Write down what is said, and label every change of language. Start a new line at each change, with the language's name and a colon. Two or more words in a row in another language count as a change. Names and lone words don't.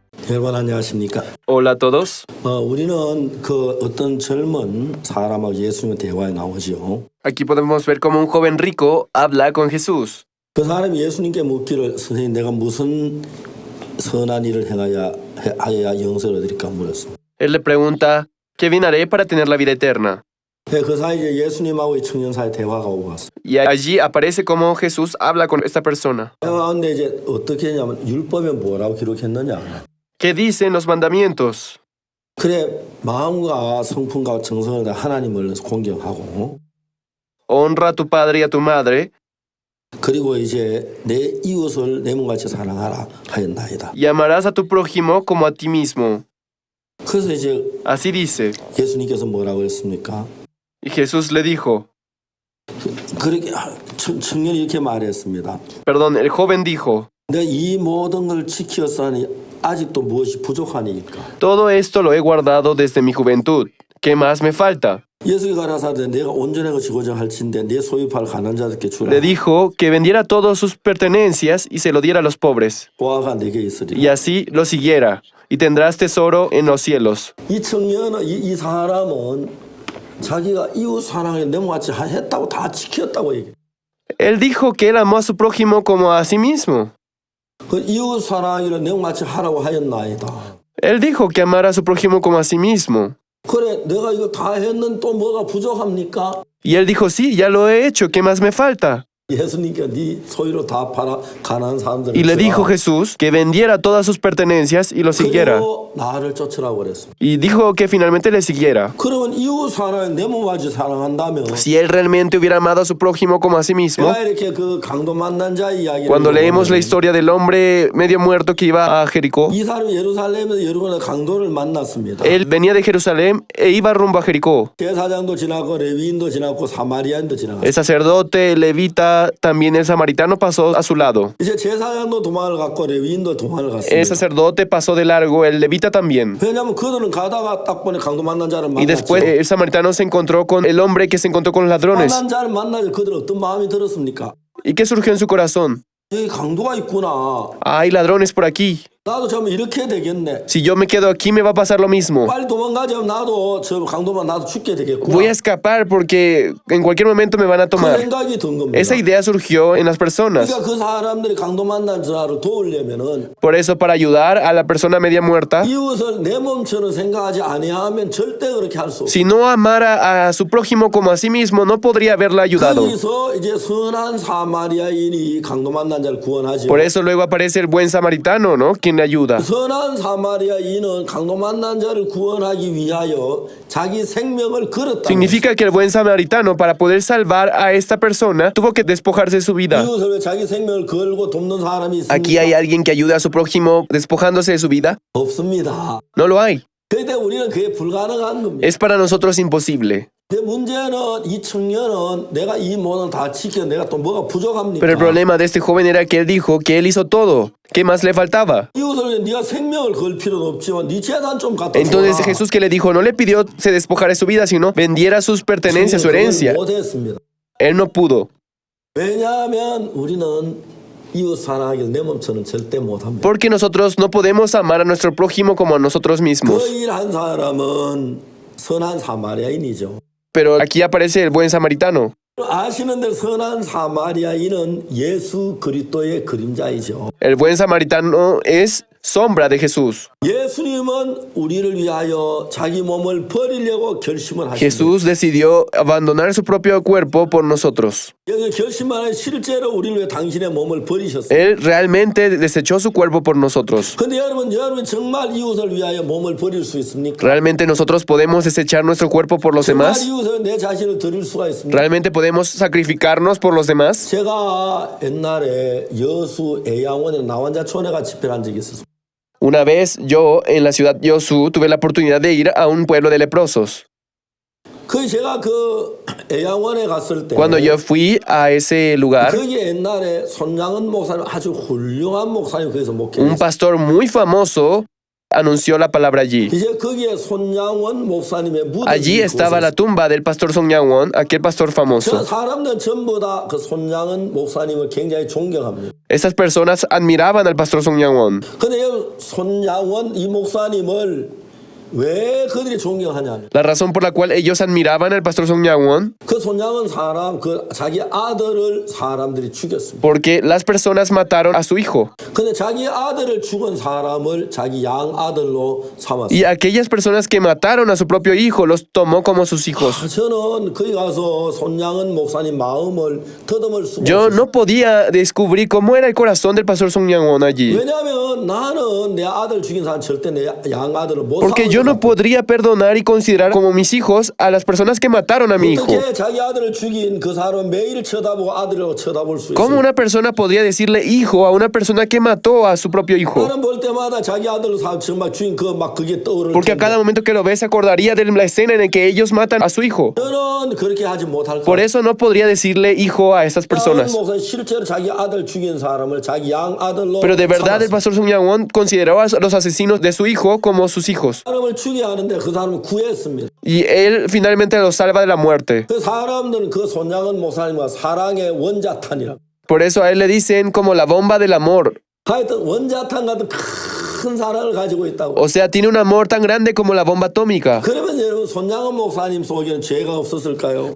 Korean: 여러분 안녕하십니까?
Spanish: Hola a todos.
Korean: 우리는 그 어떤 젊은 사람하고 예수님의 대화에 나오죠.
Spanish: Aquí podemos ver cómo un joven rico habla con Jesús.
Korean: 그 사람이 예수님께 묻기를 선생님 내가 무슨 선한 일을 하여야 영생을 얻을까 물었습니다.
Spanish: Él le pregunta, ¿qué bien haré para tener la vida eterna?
Korean: 그 사이에 이제 예수님하고 이 청년 사이 대화가 오고 갔습니다.
Spanish: Y allí aparece cómo Jesús habla con esta persona.
Korean: 그런데 이제 어떻게 했냐면 율법에 뭐라고 기록했느냐.
Spanish: ¿Qué dicen los mandamientos?
Korean: 그래 마음과 성품과 정성을 다 하나님을 공경하고
Spanish: Honra a tu padre y a tu madre
Korean: 그리고 이제 내 이웃을 내 몸같이 사랑하라 하였나이다.
Spanish: y amarás a tu prójimo como a ti mismo.
Korean: 그래서 이제
Spanish: Así dice.
Korean: 예수님께서 뭐라고 했습니까?
Spanish: Y Jesús le dijo,
Korean: 그렇게 청년이 이렇게 말했습니다.
Spanish: perdón, el joven dijo,
Korean: 내가 이 모든 걸 지켰으니 아직도 무엇이 부족하니까.
Spanish: todo esto lo he guardado desde mi juventud. ¿Qué más me falta?
Korean: 예수가 가라사대 내가 온전해지고자 할진대 내 소유팔 가난한 자들께 주라.
Spanish: Le dijo que vendiera todas sus pertenencias y se lo diera a los pobres.
Korean: 보아가 내게
Spanish: Y
Korean: 있으리라.
Spanish: así lo siguiera, y tendrás tesoro en los cielos.
Korean: 이 청년은 이 사람은 자기가 이웃 사랑에 내모같이 했다고 다 지켰다고 얘기해.
Spanish: Él dijo que él amó a su prójimo como a sí mismo.
Korean: 그 이웃 사랑을 내모같이 하라고 하였나이다.
Spanish: Él dijo que amara a su prójimo como a sí mismo.
Korean: 그래 내가 이거 다 했는 또 뭐가 부족합니까?
Spanish: Y él dijo, sí, ya lo he hecho, ¿qué más me falta?
Korean: 예수님께 네 소유로 다 팔아 가난한 사람들.
Spanish: Y le dijo Jesús que vendiera todas sus pertenencias y lo siguiera.
Korean: 그리고 나를 쫓으라고 그랬습니다.
Spanish: Y dijo que finalmente le siguiera.
Korean: 그러면 이웃 사랑을 내 몸같이 사랑한다면
Spanish: Si él realmente hubiera amado a su prójimo como a sí mismo,
Korean: 내가 이렇게 그 강도 만난 자 이야기를
Spanish: cuando leemos la historia del hombre medio muerto que iba a Jericó,
Korean: 이 사람이 예루살렘에서 여러 번의 강도를 만났습니다.
Spanish: él venía de Jerusalén e iba rumbo a Jericó.
Korean: 제사장도 지나고 레위인도 지나고 사마리아인도 지나갔어요.
Spanish: El sacerdote, el levita, también el samaritano pasó a su lado.
Korean: 이제 제사장도 도망을 갔고 레위인도 도망을
Spanish: El
Korean: 갔습니다.
Spanish: sacerdote pasó de largo, el levita también.
Korean: 왜냐하면 그들은 가다가 딱 보니 강도 만난 자를
Spanish: Y después
Korean: 만났죠.
Spanish: el samaritano se encontró con el hombre que se encontró con los ladrones.
Korean: 만난 자를 만나서 그들은 어떤 마음이 들었습니까?
Spanish: ¿Y qué surgió en su corazón?
Korean: 여기 강도가 있구나.
Spanish: Hay ladrones por aquí.
Korean: 나도 좀 이렇게 되겠네.
Spanish: Si yo me quedo aquí me va a pasar lo mismo.
Korean: 빨리 도망가자면 나도 저 강도만 나도 죽게 되겠구나.
Spanish: Voy a escapar porque en cualquier momento me van a
Korean: 그
Spanish: tomar.
Korean: 생각이 든 겁니다.
Spanish: Esa idea surgió en las personas.
Korean: 그러니까 그 사람들이 강도 만난 자를 도우려면은
Spanish: Por eso, para ayudar a la persona media muerta,
Korean: 이웃을 내 몸처럼 생각하지 아니하면 절대 그렇게 할 수 없어요.
Spanish: si no amara a su prójimo como a sí mismo, no podría haberla ayudado.
Korean: 거기서 이제 선한 사마리아인이 강도 만난 자를 구원하죠.
Spanish: Por eso luego aparece el buen samaritano, ¿no? Quien le ayuda.
Korean: 선한 사마리아인은 강도 만난 자를 구원하기 위하여 자기 생명을 걸었다.
Spanish: Significa que el buen samaritano, para poder salvar a esta persona, tuvo que despojarse de su vida.
Korean: 이웃을 왜 자기 생명을 걸고 돕는 사람이 있습니까?
Spanish: ¿Aquí hay alguien que ayude a su prójimo despojándose de su vida?
Korean: 없습니다.
Spanish: No lo hay.
Korean: 그때 우리는 그게 불가능한 겁니다.
Spanish: Es para nosotros imposible.
Korean: 근데 문제는 이 청년은 내가 이 모든 다 지켜 내가 또 뭐가 부족합니까?
Spanish: Pero el problema de este joven era que él dijo que él hizo todo. ¿Qué más le faltaba?
Korean: 이웃을 네가 생명을 걸 필요는 없지만 네 재산 좀 갖다
Spanish: Entonces
Korean: 줘라.
Spanish: Jesús, que le dijo, no le pidió se despojara de su vida, sino vendiera sus pertenencias, su herencia.
Korean: 못했습니다.
Spanish: Él no pudo.
Korean: 왜냐하면 우리는 이웃 사랑하기를 내 몸처럼 절대 못합니다.
Spanish: Porque nosotros no podemos amar a nuestro prójimo como a nosotros mismos.
Korean: 그 일한 사람은 선한 사마리아인이죠.
Spanish: Pero aquí aparece el buen samaritano.
Korean: 아시는 대로 선한 사마리아인은 예수 그리스도의 그림자이죠.
Spanish: El buen samaritano es sombra de Jesús.
Korean: 예수님은 우리를 위하여 자기 몸을 버리려고 결심을 하십니다.
Spanish: Jesús decidió abandonar su propio cuerpo por nosotros.
Korean: 여기 결심하는 실제로 우리를 위해 당신의 몸을 버리셨어요.
Spanish: Él realmente desechó su cuerpo por nosotros.
Korean: 근데 여러분 정말 이웃을 위하여 몸을 버릴 수 있습니까?
Spanish: ¿Realmente nosotros podemos desechar nuestro cuerpo por los
Korean: 정말
Spanish: demás?
Korean: 이웃을 내 자신을 드릴 수가 있습니까?
Spanish: ¿Realmente podemos sacrificarnos por los demás?
Korean: 제가 옛날에 여수 애양원에 나환자촌에가 집회를 한 적이 있었습니다.
Spanish: Una vez yo en la ciudad Yosu tuve la oportunidad de ir a un pueblo de leprosos.
Korean: 그 제가 그 애양원에 갔을 때
Spanish: Cuando yo fui a ese lugar,
Korean: 거기에 옛날에 손장은 목사님 아주 훌륭한 목사님 거기서
Spanish: un
Korean: 목회했어요.
Spanish: pastor muy famoso anunció la palabra allí.
Korean: 이제 거기에 손양원 목사님의 무덤이
Spanish: Allí estaba la tumba del pastor Song Yang-won, aquel pastor
Korean: 저
Spanish: famoso.
Korean: 사람들은 전부 다 그 손양원 목사님을 굉장히 존경합니다.
Spanish: Estas personas admiraban al pastor Song Yang-won.
Korean: 근데 손양원 이 목사님을 왜 그들이 존경하냐?
Spanish: La razón por la cual ellos admiraban al pastor Song Yang-won,
Korean: 그 손양원 사람 그 자기 아들을 사람들이 죽였습니다.
Spanish: porque las personas mataron a su hijo.
Korean: 근데 자기 아들을 죽은 사람을 자기 양 아들로 삼았어요.
Spanish: Y aquellas personas que mataron a su propio hijo los tomó como sus hijos.
Korean: 저는 거기 가서 손양원 목사님 마음을 더듬을 수가
Spanish: Yo
Korean: 없어요.
Spanish: no podía descubrir cómo era el corazón del pastor Song Yang-won allí.
Korean: 왜냐하면 나는 내 아들 죽인 사람 절대 내 양 아들을 못
Spanish: Porque yo no podría perdonar y considerar como mis hijos a las personas que mataron a mi hijo.
Korean: 어떻게 자기 아들을 죽인 그 사람은 매일 쳐다보고 아들을 쳐다볼 수
Spanish: ¿Cómo
Korean: 있어요?
Spanish: una persona podría decirle hijo a una persona que mató a su propio hijo?
Korean: 나는 볼 때마다 자기 아들을 정말 죽인 막 그게 떠오르는
Spanish: Porque a cada momento que lo ves se acordaría de la escena en la que ellos matan a su hijo.
Korean: 저는 그렇게 하지 못할
Spanish: Por
Korean: 거예요.
Spanish: eso no podría decirle hijo a estas personas.
Korean: 목사님 실제로 자기 아들 죽인 사람을 자기 양 아들로
Spanish: Pero de verdad el
Korean: 삼았어요.
Spanish: pastor Song Yang-won consideró a los asesinos de su hijo como sus hijos.
Korean: 사람을 죽여야 하는데 그 사람을 구했습니다.
Spanish: Y él finalmente los salva de la muerte.
Korean: 그 사람들은 그 손양은 목사님과 사랑의 원자탄이라.
Spanish: Por eso a él le dicen como la bomba del amor.
Korean: 하여튼 원자탄 같은 큰 사랑을 가지고 있다고.
Spanish: O sea, tiene un amor tan grande como la bomba atómica.
Korean: 그러면 여러분 손양은 목사님 속에는 죄가 없었을까요?